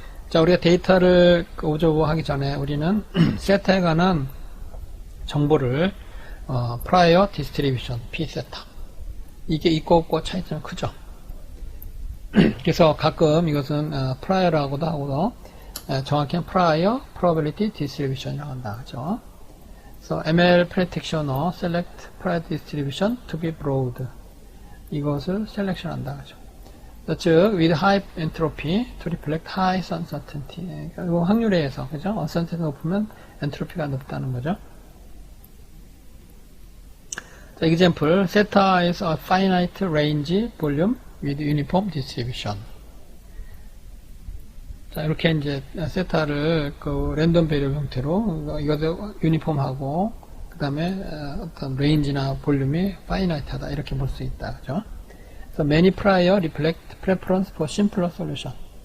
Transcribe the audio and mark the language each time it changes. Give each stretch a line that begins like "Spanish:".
Korean: 자, 우리가 데이터를 오브저브 하기 전에 우리는 세타에 관한 정보를 prior distribution, P 세타, 이게 있고 없고 차이점이 크죠. 그래서 가끔 이것은 prior라고도 하고 정확히는 prior probability distribution이라고 한다. 그죠?
English: 그래서 ML practitioner select prior distribution to be broad,
Korean: 이것을 셀렉션 한다. 그죠?
English: 즉, with high entropy to reflect high uncertainty.
Korean: 그러니까 확률에 의해서, 그죠? uncertainty 높으면 엔트로피가 높다는 거죠.
English: 자, example, theta is a finite range volume with uniform distribution.
Korean: 자, 이렇게 이제 세타를 랜덤 베리어블 형태로 이것도 유니폼하고 그 다음에 어떤 레인지나 볼륨이 파이나이트하다 이렇게 볼 수 있다.
English: 그죠? 그래서 many prior reflect preference for simpler solution.